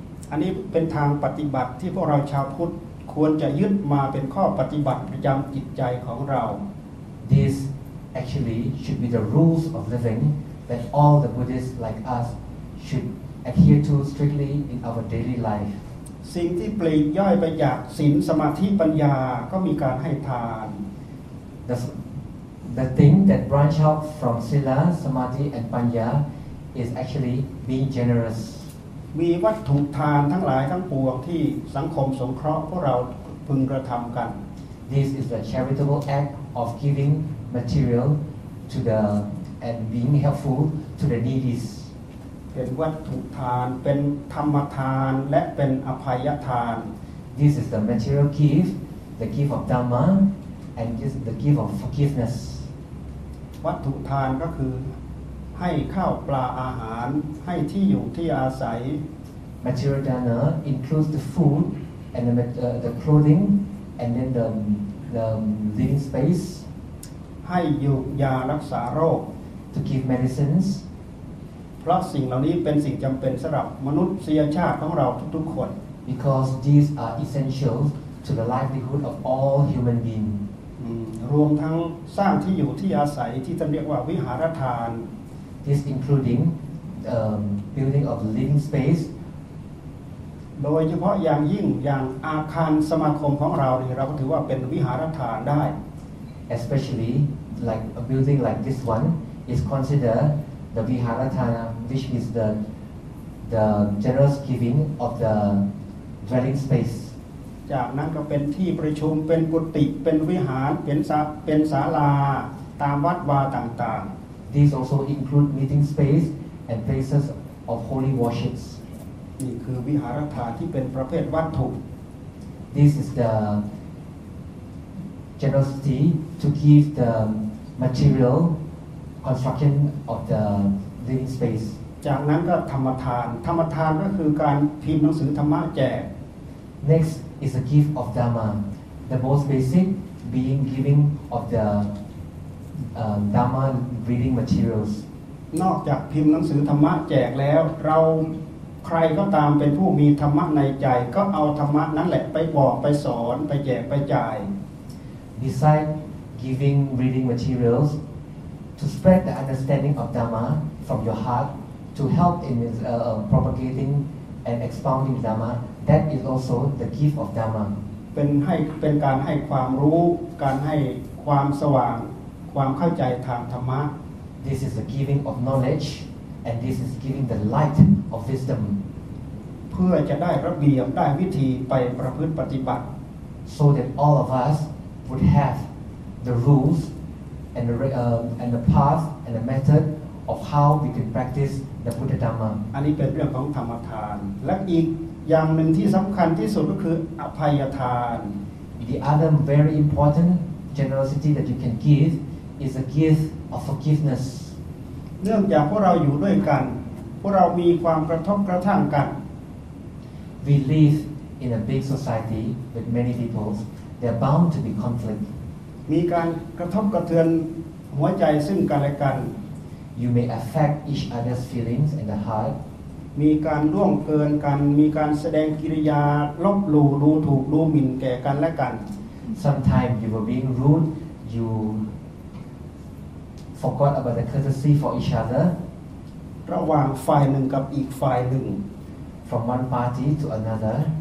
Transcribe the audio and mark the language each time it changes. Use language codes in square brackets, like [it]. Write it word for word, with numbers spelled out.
[th] อันนี้เป็นทางปฏิบัติที่พวกเราชาวพุทธควรจะยึดมาเป็นข้อปฏิบัติประจำจิตใจของเรา [en] This actually should be the rules of living that all the Buddhists like us should adhere to strictly in our daily life. [th] สิ่งที่ปลีกย่อยไปจากศีลสมาธิปัญญาก็มีการให้ทาน [en] The the thing that branch out from sila, samadhi and panya is actually being generous. [th] มีวัตถุทานทั้งหลายทั้งปวงที่สังคมสงเคราะห์พวกเราพึงกระทำกัน [en] This is the charitable act of giving material to the and being helpful to the needy. [th] เป็นวัตถุทานเป็นธรรมทานและเป็นอภัยทาน [en] This is the material gift, the gift of dhamma, and this is the gift of forgiveness. [th] วัตถุทานก็คือให้ข้าวปลาอาหารให้ที่อยู่ที่อาศัย [en] Material dana includes the food and the uh, the clothing and then the the living space [th] ให้อยู่ยารักษาโรค [en] to give medicines [th] เพราะสิ่งเหล่านี้เป็นสิ่งจำเป็นสำหรับมนุษยชาติของเราทุกๆคน [en] because these are essential to the livelihood of all human beings [th] รวมทั้งสร้างที่อยู่ที่อาศัยที่ท่านเรียกว่าวิหารทาน [en] This including um, building of living space [th] โดยเฉพาะอย่างยิ่งอย่างอาคารสมาคมของเราเนี่ยเราก็ถือว่าเป็นวิหารทานได้ [en] Especially like a building like this one is considered the viharatana which is the the generous giving of the dwelling space [th] จากนั้นก็เป็นที่ประชุมเป็นกุฏิเป็นวิหารเป็นศาเป็นศาลาตามวัดวาต่างๆ [en] These also include meeting space and places of holy worships. [th] นี่คือวิหารทานที่เป็นประเภทวัตถุ [en] This is the generosity to give the material construction of the living space. [th] จากนั้นก็ธรรมทานธรรมทานก็คือการพิมพ์หนังสือธรรมะแจก [en] Next is the gift of Dhamma. The most basic being giving of the Um, Dhamma reading materials [th] นอกจากพิมพ์หนังสือธรรมะแจกแล้วเราใครก็ตามเป็นผู้มีธรรมะในใจก็เอาธรรมะนั้นแหละไปบอกไปสอนไปแจกไปจ่าย [en] Besides giving reading materials to spread the understanding of Dhamma from your heart to help in uh, propagating and expounding Dhamma that is also the gift of Dhamma [th] เป็นให้เป็นการให้ความรู้การให้ความสว่างความเข้าใจทางธรรมะ [en] This is the giving of knowledge and this is giving the light of wisdom [th] เพื่อจะได้ระเบียบได้วิธีไปประพฤติปฏิบัติ [en] so that all of us would have the rules and the uh, and the path and the method of how we can practice the Buddha Dhamma [th] อันนี้เป็นเรื่องของธรรมทานและอีกอย่างหนึ่งที่สำคัญที่สุดก็คืออภัยทาน [en] The other very important generosity that you can give is a gift of forgiveness [th] เนื่องจากพวกเราอยู่ด้วยกันพวกเรามีความกระทบกระทั่งกัน [en] We live in a big society with many people there are bound to be conflict [th] มีการกระทบกระเทือนหัวใจซึ่งกันและกัน [en] You may affect each other's feelings in the heart. [th] มีการล่วงเกินกันมีการแสดงกิริยาลบหลู่ดูถูกดูหมิ่นแก่กันและกัน [en] Sometimes you were being rude, you forgot about the courtesy for each other. [th] ระหว่างฝ่ายหนึ่งกับอีกฝ่ายหนึ่ง [en] From one party to another.